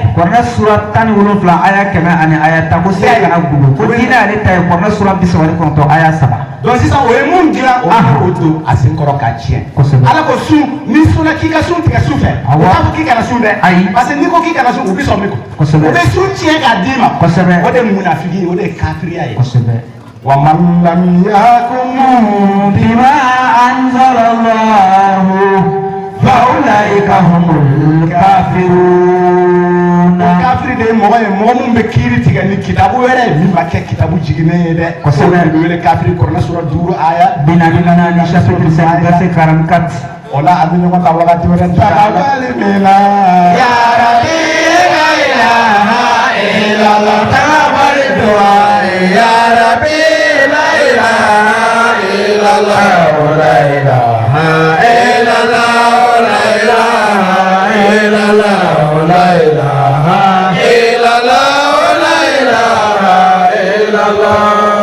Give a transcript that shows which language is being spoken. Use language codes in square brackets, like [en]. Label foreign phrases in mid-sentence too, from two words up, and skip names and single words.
[bm] Kuranɛ sura 17 aya 100 ani aya 10 ko seli kana gundo ko diinɛ y'ale ta ye Kuranɛ sura 39 aya 3 donc sisan o ye mun dilan o y'o don a sen kɔrɔ k'a tiɲɛ kosɛbɛ Ala ko sun n'i sunna k'i ka sun tigɛ su fɛ o t'a fɔ k'i kana sun dɛ ayi [fr] parce que [bm] n'i ko k'i kana sun u bɛ sɔn min kɔ kosɛbɛ u bɛ sun tiɲɛ k'a d'i ma kosɛbɛ o de ye munafigi ye o de ye kafiriya ye kosɛbɛ [ar] ومن لم يحكم بما أنزل الله فأولئك هم الكافرون [bm] kafiri de ye mɔgɔ ye mɔgɔ min bɛ kiiri tigɛ ni kitabu wɛrɛ ye min ma kɛ kitabu jiginnen ye dɛ kosɛbɛ o de wele kafiri Kuranɛ sura 5 aya [fr] 44 chapitre 5 verset 44 [bm] o la a bɛ ɲɔgɔn ta wagati wɛrɛ tagabali min na [ar] يا ربي لا إله إلا الله tagabali يا ربي لا إله إلا الله لا إله إلا الله لا إله إلا الله لا إله إلا الله لا إله إلا الله